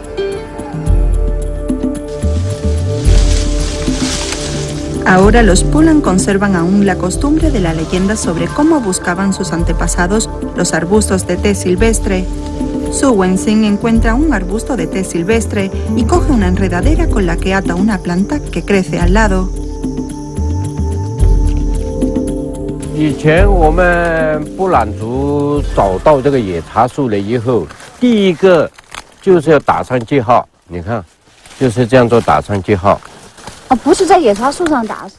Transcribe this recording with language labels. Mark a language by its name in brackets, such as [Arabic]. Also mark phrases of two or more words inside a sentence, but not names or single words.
[Spanish] Ahora los Pulan conservan aún la costumbre de la leyenda sobre cómo buscaban sus antepasados los arbustos de té silvestre. Su Wenzin encuentra un arbusto de té silvestre y coge una enredadera con la que ata una planta que crece al lado. [Chinese] 以前我们布兰族找到这个野茶树了以后，第一个就是要打上记号。你看，就是这样做打上记号。哦，不是在野茶树上打，